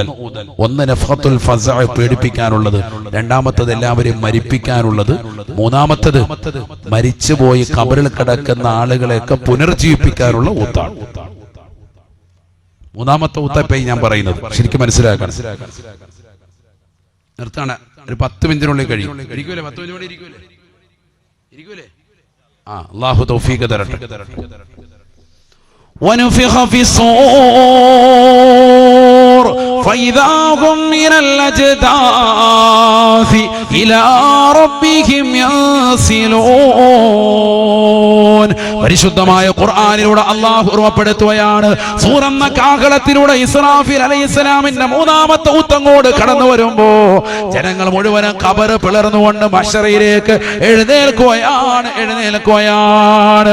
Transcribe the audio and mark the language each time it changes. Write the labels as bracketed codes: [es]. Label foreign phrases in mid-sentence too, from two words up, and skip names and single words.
[ml] 1 [ar] نفخة الفزع [ml] പേടിപ്പിക്കാനുള്ളത്, 2ാമത്തേത് എല്ലാവരെയും മരിപ്പിക്കാനുള്ളത്, 3ാമത്തേത് മരിച്ചുപോയി ഖബറിൽ കിടക്കുന്ന ആളുകളെയൊക്കെ പുനർജീവിപ്പിക്കാനുള്ള ഊത്താണ്. 3ാമത്തെ ഊത്തപ്പേ ഞാൻ പറയുന്നത് ശരിക്കും മനസ്സിലാക്കണം. നിർത്താണ്, ഒരു 10 മിനിറ്റിനുള്ളിൽ കഴിയും. ഇരിക്കൂലേ? 10 മിനിറ്റ് ഇരിക്കൂലേ? അല്ലാഹു തൗഫീഖ് തരട്ടെ. [ar] ونفخ في الصور فإذا هم من الأجداث إلى ربهم ينسلون. [ml] പരിശുദ്ധമായ ഖുർആനിലൂടെ അല്ലാഹു ഓർമ്മപ്പെടുത്തുകയാണ്. സൂറന്ന കാഹളത്തിലൂടെ ഇസ്രാഫീൽ അലൈഹിസ്സലാമിന്റെ 3ാമത്തെ ഊത്തങ്ങോട് കടന്നു വരുമ്പോ ജനങ്ങൾ മുഴുവനും ഖബർ പിളർന്നുകൊണ്ട് മഹ്ശറയിലേക്ക് എഴുന്നേൽക്കുകയാണ്.